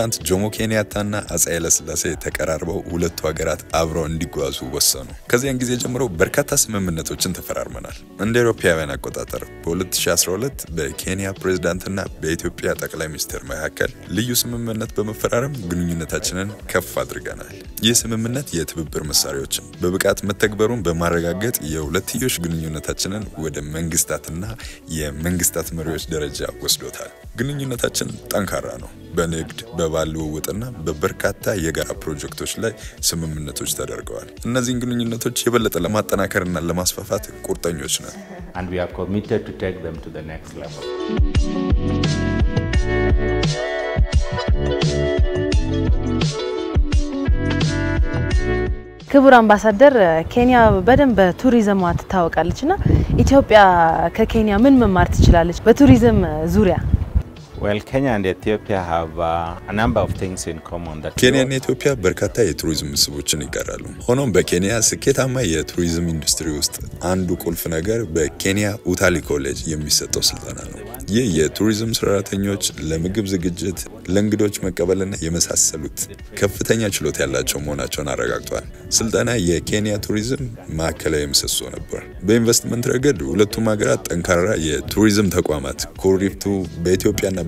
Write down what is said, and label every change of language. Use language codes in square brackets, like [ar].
[am] ጆሞ ኬንያታና አፄ ኃይለ ሥላሴ ተቀራርበው ሁለቱ ሀገራት አብረው እንዲጓዙ ወሰኑ። ከዚያን ጊዜ ጀምሮ በርካታ ስምምነቶችን ተፈራርመናል። እንደ አውሮፓውያን አቆጣጠር በ2012 በኬንያ ፕሬዝዳንትና በኢትዮጵያ ጠቅላይ ሚኒስትር መካከል ልዩ ስምምነት በመፈራረም ግንኙነታችንን ከፍ አድርገናል። ይህ ስምምነት የትብብር መሳሪያዎችን በብቃት መተግበሩን በማረጋገጥ የሁለትዮሽ ግንኙነታችንን ወደ መንግስታትና የመንግስታት መሪዎች ደረጃ ወስዶታል። ግንኙነታችን ጠንካራ ነው። በንግድ፣ በባህል ልውውጥና በበርካታ የጋራ ፕሮጀክቶች ላይ ስምምነቶች ተደርገዋል። እነዚህን ግንኙነቶች የበለጠ ለማጠናከርና ለማስፋፋት ቁርጠኞች ነን። [en] And we are committed to take them to the next level. [am] ክቡር አምባሳደር ኬንያ በደንብ በቱሪዝም ትታወቃለችና ኢትዮጵያ ከኬንያ ምን መማር ትችላለች በቱሪዝም ዙሪያ? [en] Well, Kenya and Ethiopia have a number of things in common that [am] ኬንያና ኢትዮጵያ በርካታ የቱሪዝም መስህቦችን ይጋራሉ። ሆኖም በኬንያ ስኬታማ የቱሪዝም ኢንዱስትሪ ውስጥ አንዱ ቁልፍ ነገር በኬንያ ኡታሊ ኮሌጅ የሚሰጠው ስልጠና ነው። ይህ የቱሪዝም ሰራተኞች ለምግብ ዝግጅት፣ ለእንግዶች መቀበልና የመሳሰሉት ከፍተኛ ችሎታ ያላቸው መሆናቸውን አረጋግጧል። ስልጠና የኬንያ ቱሪዝም ማዕከላዊ ምሰሶ ነበር። በኢንቨስትመንት ረገድ ሁለቱም ሀገራት ጠንካራ የቱሪዝም ተቋማት ኩሪፍቱ በኢትዮጵያና